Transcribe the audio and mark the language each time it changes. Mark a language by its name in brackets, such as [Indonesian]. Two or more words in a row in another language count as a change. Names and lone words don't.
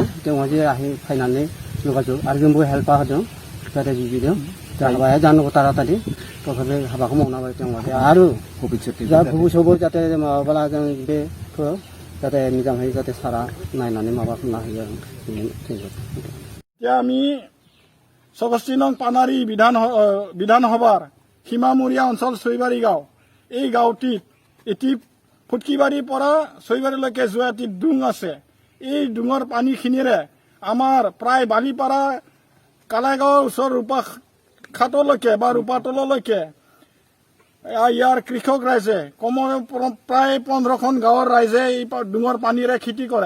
[Bodo] जोंहा जे फैनानै जगाजग आरो जोंबो हेल्प होदों जाहाथे बिदिनो हाबाया जानांगौ तारातारि। तथापि हाबाखौ मावना होबाय जों आरो भबिष्यतआवबो जाहाथे माबाब्ला जों बेखौ जाहाथे मोजाङै जाहाथे सारा नायनानै माबा खालामना होयो। [Assamese] এতিয়া আমি সমষ্টি নং পানাৰী বিধানসভাৰ সীমামূৰীয়া অঞ্চল চৈবাৰী গাঁও। এই গাঁওটিত এটি ফুটকিবাৰীৰ পৰা চৈবাৰীলৈকে যোৱা এটি ডুং আছে। এই ডুঙৰ পানীখিনিৰে আমাৰ প্ৰায় বালিপাৰা কালাইগাঁৱৰ ওচৰ ৰূপাঘাটলৈকে বা ৰূপাতললৈকে ইয়াৰ কৃষক ৰাইজে প্ৰায় 15খন গাঁৱৰ ৰাইজে এই ডুঙৰ পানীৰে খেতি কৰে।